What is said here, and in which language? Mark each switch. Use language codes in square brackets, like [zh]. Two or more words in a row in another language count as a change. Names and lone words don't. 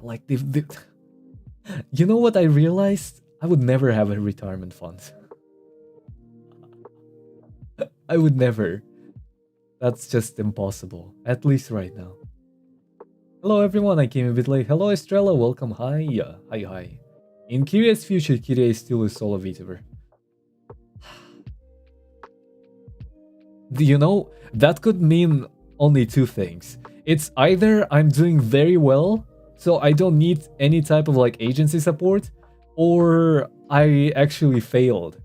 [en] Like you know what I realized? I would never have a retirement fund. I would never. That's just impossible, at least right now. Hello everyone, I came a bit late. Hello Estrella, welcome. Hi. Hi. In Kiriya's future, Kiriya is still a solo VTuber. You know, that could mean only two things. It's either I'm doing very well, so I don't need any type of like agency support, or I actually failed.